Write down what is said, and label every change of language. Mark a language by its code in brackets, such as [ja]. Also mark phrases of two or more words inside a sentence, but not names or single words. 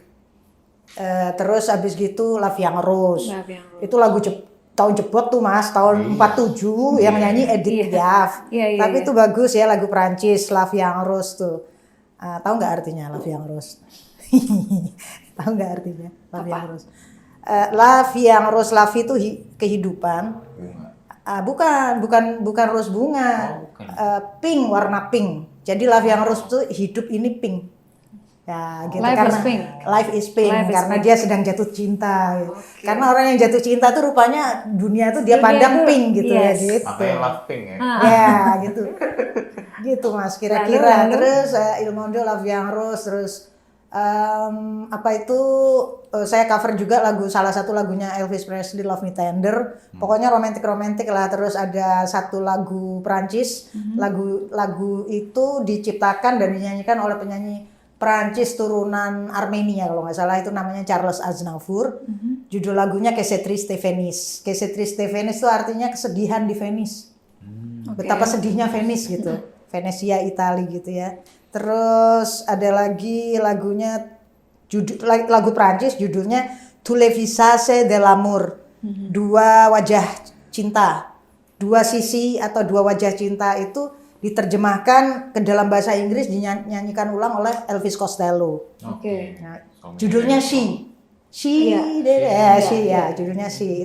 [id] Terus abis gitu La Vie en Rose. Itu lagu tahun jebot tuh Mas, tahun 47 yang nyanyi Edith Piaf. Tapi itu bagus ya, lagu Prancis, La Vie en Rose tuh. Tahu nggak artinya La Vie en Rose? Tahu nggak artinya La Vie en Rose? [fr] La Vie [id] en Rose, la vie itu kehidupan. Bukan rose bunga. Pink, warna pink. Jadi La Vie en Rose itu hidup ini pink. Ya, gitu. [en] Life is pink [id] karena dia sedang jatuh cinta. Gitu. Karena orang yang jatuh cinta tuh rupanya dunia tuh dia pandang pink gitu ya gitu. Makanya [en] love pink [id] ya. Ya, gitu. Gitu Mas, kira-kira. Terus Il Mondo, La Vie en Rose, terus saya cover juga salah satu lagunya Elvis Presley, Love Me Tender. Pokoknya romantik lah. Terus ada satu lagu Prancis. Lagu itu diciptakan dan dinyanyikan oleh penyanyi Prancis turunan Armenia kalau nggak salah, itu namanya Charles Aznavour. Judul lagunya Que c'est triste Venice. Que c'est triste Venice itu artinya kesedihan di Venice. Betapa sedihnya Venice gitu. Venesia, Itali gitu ya. Terus ada lagi lagunya lagu Prancis judulnya Tous les visages de l'amour. Dua wajah cinta. Dua sisi atau dua wajah cinta itu diterjemahkan ke dalam bahasa Inggris, dinyanyikan ulang oleh Elvis Costello. Nah, judulnya She. Judulnya She.